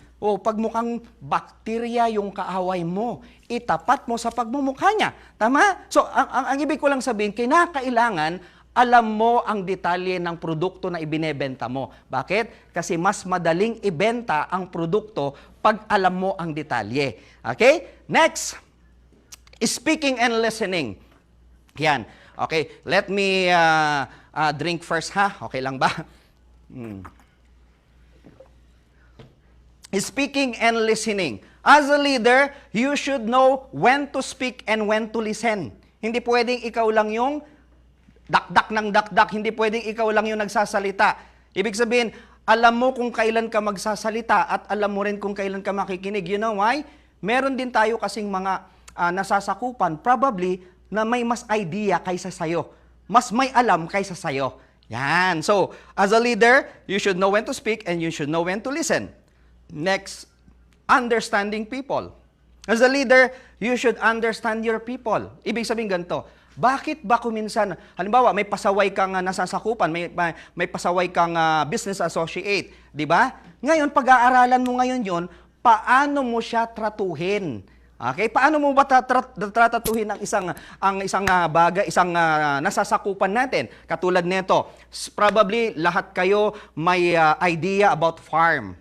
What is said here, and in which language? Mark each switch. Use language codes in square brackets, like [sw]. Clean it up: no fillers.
[tl] O pag mukhang bakterya yung kaaway mo, itapat mo sa pagmumukha niya. Tama? So, ang ibig ko lang sabihin, kinakailangan alam mo ang detalye ng produkto na ibinebenta mo. Bakit? Kasi mas madaling ibenta ang produkto pag alam mo ang detalye. Okay? [en] Next, speaking and listening. Yan. Okay, let me drink first ha. Okay lang ba? Speaking and listening. As a leader, you should know when to speak and when to listen. [tl] Hindi pwedeng ikaw lang yung dakdak ng dakdak. Hindi pwedeng ikaw lang yung nagsasalita. Ibig sabihin, alam mo kung kailan ka magsasalita at alam mo rin kung kailan ka makikinig. You know why? Meron din tayo kasing mga nasasakupan, probably, na may mas idea kaysa sayo. Mas may alam kaysa sayo. Yan. [en] So, as a leader, you should know when to speak and you should know when to listen. Next, understanding people. As a leader, you should understand your people. [tl] Ibig sabihin ganito, bakit ba kuminsan, halimbawa, may pasaway kang nasasakupan, may pasaway kang business associate, di ba? Ngayon, pag-aaralan mo ngayon yon, paano mo siya tratuhin? Okay? Paano mo ba tratatuhin ang isang bagay, isang nasasakupan natin? Katulad nito, probably lahat kayo may idea about farm.